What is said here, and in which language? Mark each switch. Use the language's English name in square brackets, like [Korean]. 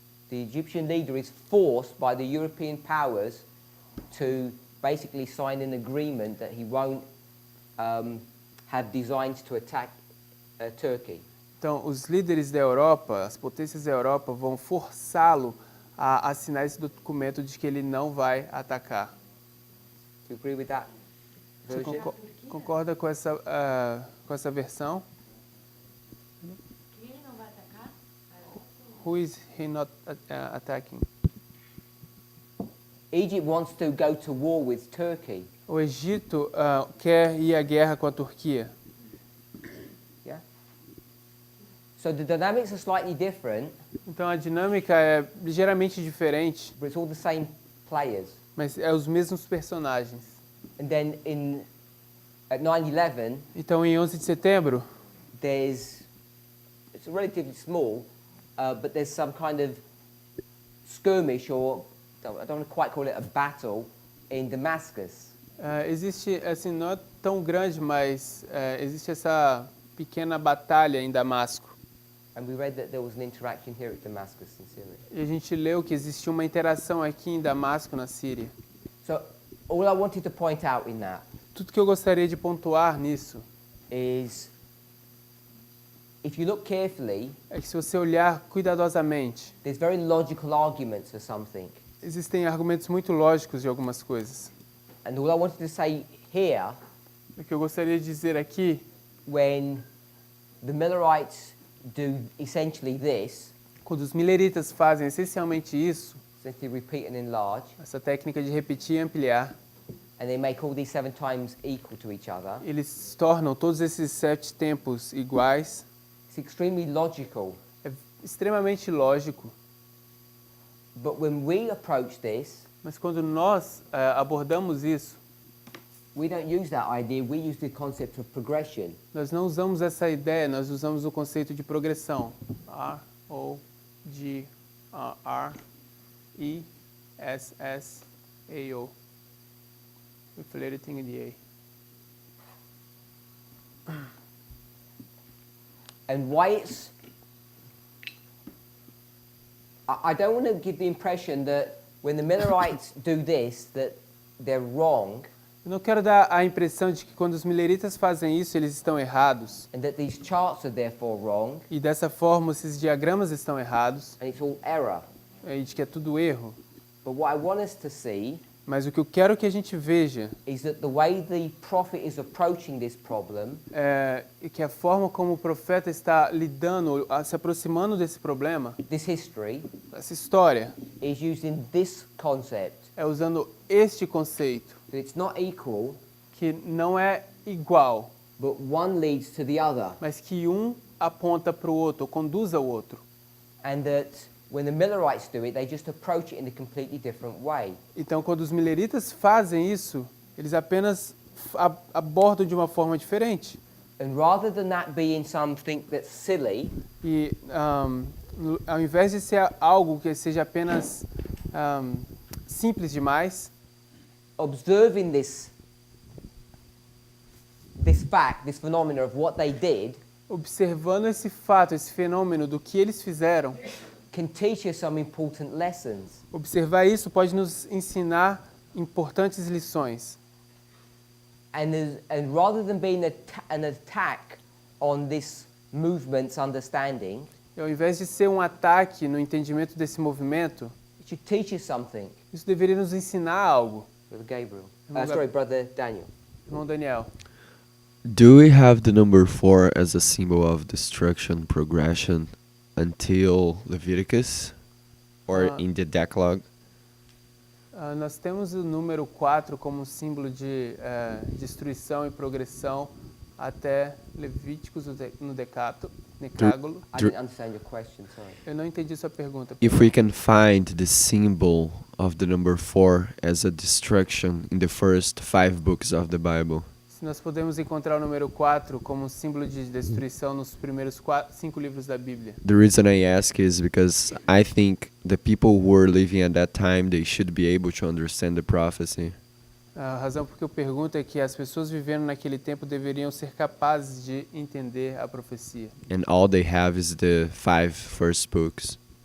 [English] The Egyptian leader is forced by the European powers to basically sign an agreement that he won't have designs to attack Turkey. [Portuguese] então os líderes da Europa, as potências da Europa vão forçá-lo a assinar esse documento de que ele não vai atacar. [English] Do you agree with that [Portuguese] Você [English] version? [Portuguese] concorda com essa versão? Ele não vai atacar? [English] Who is he not attacking? Egypt wants to go to war with Turkey. [Portuguese] O Egito quer ir à guerra com a Turquia. [English] Yeah. So the dynamics are slightly different, [Portuguese] Então a dinâmica é ligeiramente diferente, [English] but it's all the same players. [Portuguese] mas é os mesmos personagens. [English] And then at 9/11, [Portuguese] Então em 11 de setembro, [English] it's relatively small, but there's some kind of skirmish, or I don't want to quite call it a battle, in Damascus. [Portuguese] existe, assim, não é tão grande, mas existe essa pequena batalha em Damasco. [English] And we read that there was an interaction here at Damascus in Syria. [Portuguese] E a gente leu que existia uma interação aqui em Damasco, na Síria. [English] So all I wanted to point out in that [Portuguese] Tudo que eu gostaria de pontuar nisso [English] is, if you look carefully, [Portuguese] é que se você olhar cuidadosamente, [English] there's very logical arguments for something. [Portuguese] existem argumentos muito lógicos de algumas coisas. [English] And all I wanted to say here, [Portuguese] O que eu gostaria de dizer aqui, [English] when the Millerites do essentially this, [Portuguese] quando os mileritas fazem essencialmente isso, [English] essentially repeat and enlarge, [Portuguese] essa técnica de repetir e ampliar, [English] and they make all these 7 times equal to each other, [Portuguese] eles tornam todos esses 7 tempos iguais. [English] it's extremely logical. [Portuguese] É extremamente lógico, [English] But when we approach this, [Portuguese] mas quando nós abordamos isso, [English] we don't use that idea, we use the concept of progression. [Portuguese] nós não usamos essa ideia, nós usamos o conceito de progressão. R, O, G, R, E, S, S, A, O. [English] With everything in the A. And why it's... I don't want to give the impression that when the Millerites do this, that they're wrong, [Portuguese] Eu não quero dar a impressão de que quando os mileritas fazem isso, eles estão errados. [English] and that these charts are therefore wrong, [Portuguese] E dessa forma, esses diagramas estão errados. [English] and it's all error. [Portuguese] E de que é tudo erro. [English] But what I want us to see [Portuguese] Mas o que eu quero que a gente veja [English] is that the way the prophet is approaching this problem [Portuguese] é que a forma como o profeta está lidando, se aproximando desse problema, [English] this history [Portuguese] essa história, [English] is using this concept, [Portuguese] é usando este conceito, [English] that it's not equal, [Portuguese] que não é igual, [English] but one leads to the other, [Portuguese] mas que um aponta para o outro, ou conduz ao outro. [English] and that when the Millerites do it, they just approach it in a completely different way. [Portuguese] Então, quando os mileritas fazem isso, eles apenas abordam de uma forma diferente. [English] And rather than that being something that's silly, [Portuguese] E ao invés de ser algo que seja apenas simples demais, [English] observing this fact, this phenomena of what they did, [Portuguese] observando esse fato, esse fenômeno do que eles fizeram, [English] can teach us some important lessons. [Portuguese] observar isso pode nos ensinar importantes lições. [English] And rather than being an attack on this movement's understanding, [Portuguese] E ao invés de ser um ataque no entendimento desse movimento, [English] it should teach us something. [Portuguese] isso deveria nos ensinar algo. [English] Brother Gabriel. [Portuguese] Irmão [English] Sorry, Brother Daniel. [Portuguese] Irmão Daniel, [English] Do we have the number 4 as a symbol of destruction progression until Leviticus? Or in the Decalogue? [Portuguese] nós temos o número 4 como símbolo de destruição e progressão até Levíticos no Decálogo. [English] I didn't understand your question, sorry. [Portuguese] Eu não entendi sua pergunta. [English] If we can find the symbol of the number 4 as a destruction in the first 5 books of the Bible. [Portuguese] Se nós podemos encontrar o número 4 como um símbolo de destruição nos primeiros 5 livros da Bíblia. [English] The reason I ask is because I think the people who were living at that time, they should be able to understand the prophecy. [Portuguese] A razão por que eu pergunto é que as pessoas vivendo naquele tempo deveriam ser capazes de entender a profecia. [English] And all they have is the 5 first books.